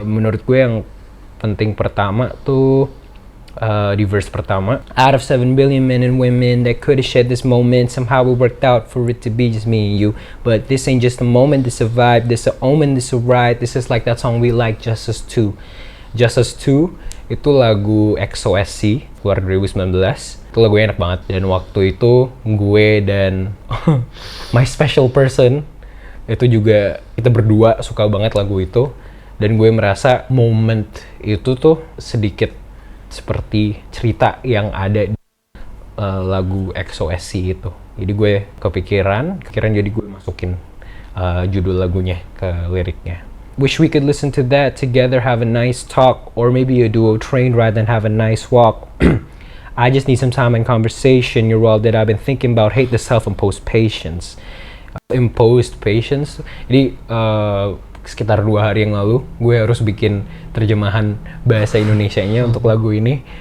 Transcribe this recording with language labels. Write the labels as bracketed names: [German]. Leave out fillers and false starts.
[Indonesian] Menurut gue yang penting pertama tuh di verse pertama, [English] out of 7 billion men and women that could have shared this moment, somehow it worked out for it to be just me and you. But this ain't just a moment, this a vibe, this a omen, this a ride. This is like that song we like, Just Us Two. [Indonesian] Just Us Two itu lagu XOSC keluar 2019. Itu lagunya enak banget, dan waktu itu gue dan [English] my special person [Indonesian] itu juga, kita berdua suka banget lagu itu, dan gue merasa moment itu tuh sedikit seperti cerita yang ada di lagu XOSC itu. Jadi gue kepikiran jadi gue masukin judul lagunya ke liriknya. [English] Wish we could listen to that together, have a nice talk, or maybe a duo train ride and have a nice walk. I just need some time and conversation. You're all that I've been thinking about. Hate the self-imposed patience. Imposed patience. [Indonesian] Jadi sekitar 2 hari yang lalu gue harus bikin terjemahan bahasa Indonesianya untuk lagu ini.